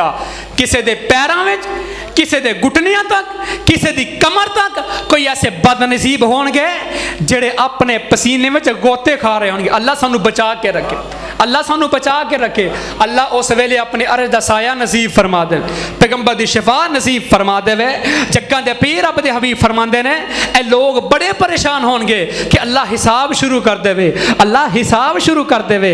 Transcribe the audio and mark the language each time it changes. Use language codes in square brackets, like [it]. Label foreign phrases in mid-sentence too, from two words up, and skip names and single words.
[pa] ਕਿਸੀ ਦੇ ਪੈਰੋਂ ਮੇਂ, ਕਿਸੀ ਦੇ ਘੁਟਨੀਆਂ ਤਕ, ਕਿਸੀ ਦੀ ਕਮਰ ਤਕ ਕੋਈ ਐਸੇ ਬਦਨਸੀਬ ਹੋਣਗੇ ਜਿਹੜੇ ਅਪਨੇ ਪਸੀਨੇ ਮੇਂ ਗੋਤੇ ਖਾ ਰਹੇ ਹੋਣਗੇ। ਅੱਲਾਹ ਸਾਨੂੰ ਬਚਾ ਕੇ ਰੱਖੇ, ਅੱਲਾਹ ਸਾਨੂੰ ਬਚਾ ਕੇ ਰੱਖੇ। ਅੱਲਾਹ ਉਸ ਵੇਲੇ ਅਪਨੇ ਅਰਸ਼ ਦਾ ਸਾਇਆ ਨਸੀਬ ਫ਼ਰਮਾ ਦੇ, ਪੈਗ਼ੰਬਰ ਦੀ ਸ਼ਿਫ਼ਾ ਨਸੀਬ ਫ਼ਰਮਾ ਦੇਵੇ। ਜੱਗਾਂ ਦੇ ਪੀਰ ਰੱਬ ਦੇ ਹਬੀਬ ਫ਼ਰਮਾਂਦੇ ਨੇ ਏ ਲੋਗ ਬੜੇ ਪਰੇਸ਼ਾਨ ਹੋਣਗੇ ਕਿ ਅੱਲਾਹ ਹਿਸਾਬ ਸ਼ੁਰੂ ਕਰ ਦੇਵੇ, ਅੱਲਾਹ ਹਿਸਾਬ ਸ਼ੁਰੂ ਕਰ ਦੇਵੇ।